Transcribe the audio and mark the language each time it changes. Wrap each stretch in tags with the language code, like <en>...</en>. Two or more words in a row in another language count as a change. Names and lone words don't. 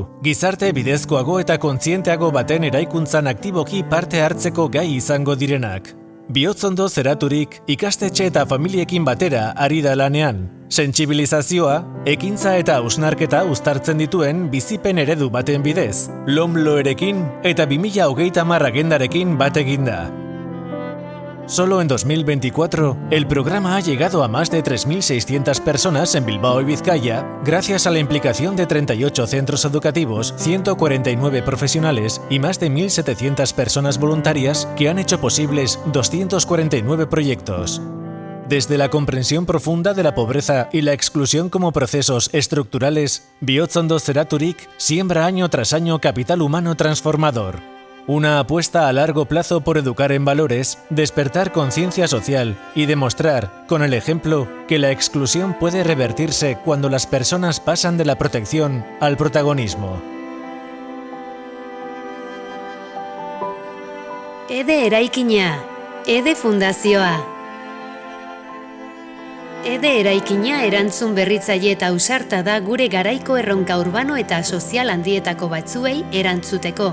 <eu>Gizarte bidezkoago eta kontzienteago baten eraikuntzan aktiboki parte hartzeko gai izango direnak. Bihotzondoz eraturik ikastetxe eta familiekin batera ari da lanean. Sentsibilizazioa, ekintza eta hausnarketa uztartzen dituen bizipen eredu baten bidez. LOMLOerekin eta 2030 agendarekin bat eginda.</eu> <es>Solo en 2024, el programa ha llegado a más de 3.600 personas en Bilbao y Vizcaya, gracias a la implicación de 38 centros educativos, 149 profesionales y más de 1.700 personas voluntarias que han hecho posibles 249 proyectos. Desde la comprensión profunda de la pobreza y la exclusión como procesos estructurales, Bihotzondoz eraturik siembra año tras año capital humano transformador. Una apuesta a largo plazo por educar en valores, despertar conciencia social y demostrar, con el ejemplo, que la exclusión puede revertirse cuando las personas pasan de la protección al protagonismo.</es> <eu>Ede eraikina, Ede Fundazioa. Ede eraikina erantzun berritzaile eta ausarta da gure garaiko erronka urbano eta sozial handietako batzuei erantzuteko.</eu>